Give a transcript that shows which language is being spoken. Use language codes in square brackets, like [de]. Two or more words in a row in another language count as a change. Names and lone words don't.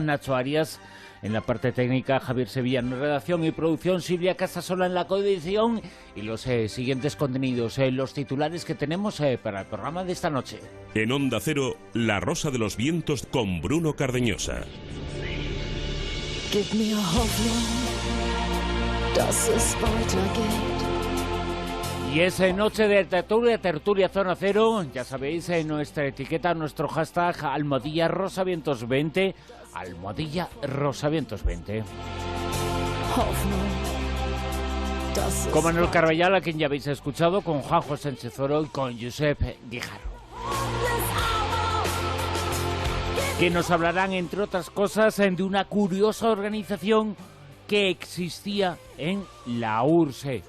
[es] Nacho Arias en la parte técnica, Javier Sevilla en redacción y producción, Silvia Casasola en la coedición, y los siguientes contenidos, los titulares que tenemos para el programa de esta noche. En Onda Cero, La Rosa de los Vientos con Bruno Cardeñosa. [en] Give me a [de] Hoffnung, das es weitergeht. [es] Y es noche de tertulia Zona Cero. Ya sabéis, en nuestra etiqueta, nuestro hashtag #RosaVientos20, #RosaVientos20. Con Manuel Carvallal, a quien ya habéis escuchado, con Juanjo Sánchez Oro y con Josep Guijarro, que nos hablarán, entre otras cosas, de una curiosa organización que existía en la URSS.